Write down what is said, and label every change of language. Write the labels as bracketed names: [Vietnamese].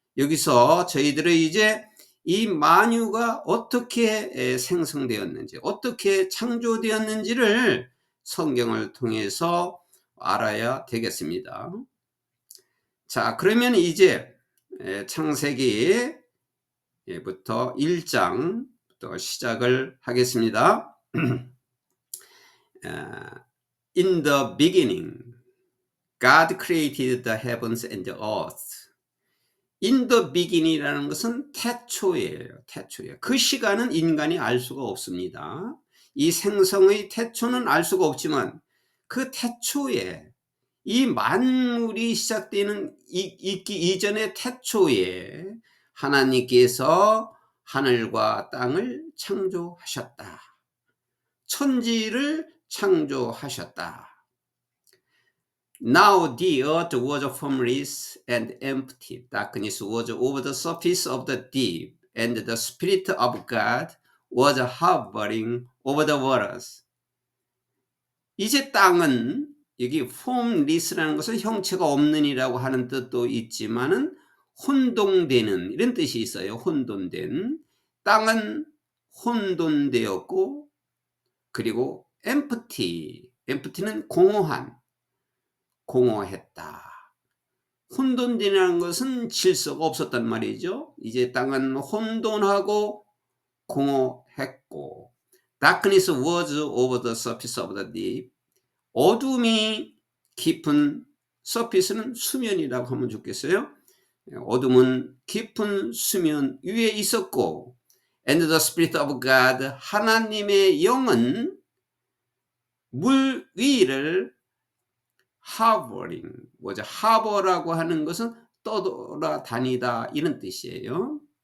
[Korean] 여기서 저희들은 이제 이 만유가 어떻게 생성되었는지, 어떻게 창조되었는지를 성경을 통해서 알아야 되겠습니다. 자, 그러면 이제 창세기부터 1장부터 시작을 하겠습니다. [English] In the beginning, God created the heavens and the earth. in the beginning [Korean] 이라는 것은 태초예요. 태초예요. 그 시간은 인간이 알 수가 없습니다. 이 생성의 태초는 알 수가 없지만 그 태초에 이 만물이 시작되는 있기 이전의 태초에 하나님께서 하늘과 땅을 창조하셨다. 천지를 창조하셨다. [English] Now the earth was formless and empty. Darkness was over the surface of the deep, and the Spirit of God was hovering over the waters. [Korean] 이제 땅은 여기 formless라는 것은 형체가 없는이라고 하는 뜻도 있지만은 혼돈되는 이런 뜻이 있어요. 혼돈된. 땅은 혼돈되었고 그리고 empty는 공허한, 공허했다. 혼돈되는 것은 질서가 없었단 말이죠. 이제 땅은 혼돈하고 공허했고 [English] Darkness was over the surface of the deep. [Korean] 어둠이 깊은 surface는 수면이라고 하면 좋겠어요. 어둠은 깊은 수면 위에 있었고 [English] And the Spirit of God, [Korean] 하나님의 영은 물 위를 hovering, hover라고 하는 것은 떠돌아다니다 이런 뜻이에요.